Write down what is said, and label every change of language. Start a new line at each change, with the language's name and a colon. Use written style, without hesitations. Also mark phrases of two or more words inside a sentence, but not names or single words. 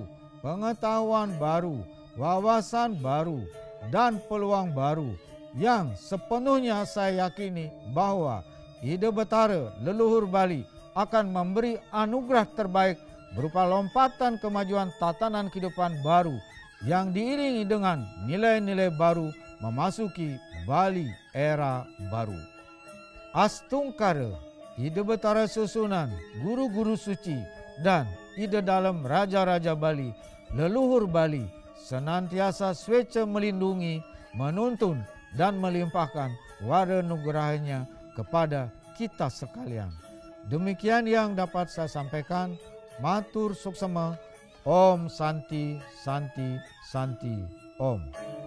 Indonesian: pengetahuan baru, wawasan baru, dan peluang baru yang sepenuhnya saya yakini bahwa ide Betara leluhur Bali akan memberi anugerah terbaik berupa lompatan kemajuan tatanan kehidupan baru yang diiringi dengan nilai-nilai baru memasuki Bali era baru. Astungkara, ide Betara Susunan, guru-guru suci, dan ide dalam Raja-Raja Bali, leluhur Bali, senantiasa swece melindungi, menuntun, dan melimpahkan wada nugerahnya kepada kita sekalian. Demikian yang dapat saya sampaikan.
Balinese: Matur suksema.
Sanskrit: Om Santi Santi Santi Om.